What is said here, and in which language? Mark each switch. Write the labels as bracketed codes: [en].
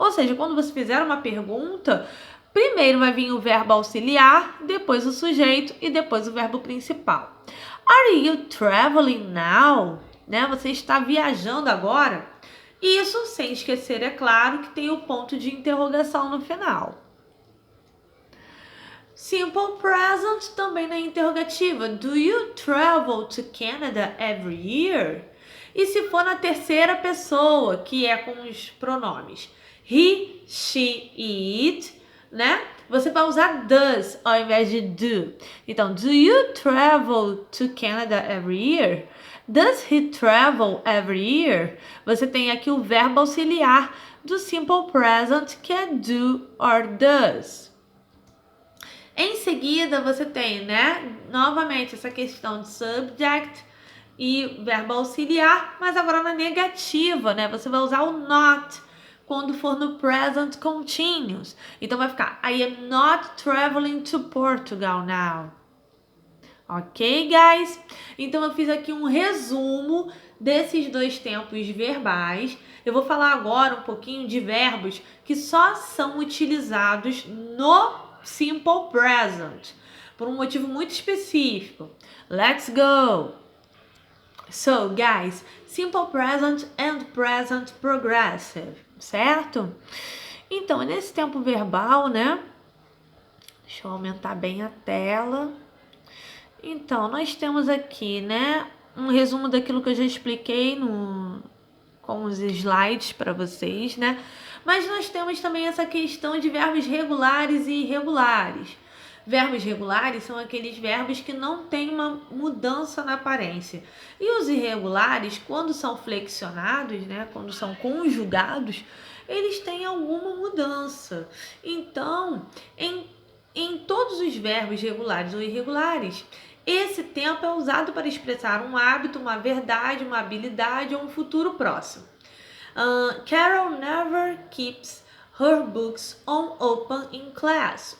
[pt] Ou seja, quando você fizer uma pergunta, primeiro vai vir o verbo auxiliar, depois o sujeito e depois o verbo principal. [en] Are you traveling now? [pt] Né? Você está viajando agora? Isso sem esquecer, é claro, que tem o ponto de interrogação no final. Simple present também na interrogativa. [en] Do you travel to Canada every year? [pt] E se for na terceira pessoa, que é com os pronomes he, she e it, né? Você vai usar does ao invés de do. [en] Então, do you travel to Canada every year? Does he travel every year? [pt] Você tem aqui o verbo auxiliar do simple present, que é do or does. Em seguida, você tem, né, novamente essa questão de subject e verbo auxiliar, mas agora na negativa, né? Você vai usar o not quando for no present continuous. Então vai ficar [en] I am not traveling to Portugal now. [pt] Ok, guys? Então eu fiz aqui um resumo desses dois tempos verbais. Eu vou falar agora um pouquinho de verbos que só são utilizados no simple present, por um motivo muito específico. [en] Let's go! So, guys, simple present and present progressive, certo? [pt] Então, nesse tempo verbal, né? Deixa eu aumentar bem a tela. Então, nós temos aqui, né, um resumo daquilo que eu já expliquei com os slides para vocês, né? Mas nós temos também essa questão de verbos regulares e irregulares. Verbos regulares são aqueles verbos que não têm uma mudança na aparência. E os irregulares, quando são flexionados, né, quando são conjugados, eles têm alguma mudança. Então, em todos os verbos regulares ou irregulares, esse tempo é usado para expressar um hábito, uma verdade, uma habilidade ou um futuro próximo. [en] Carol never keeps her books on open in class.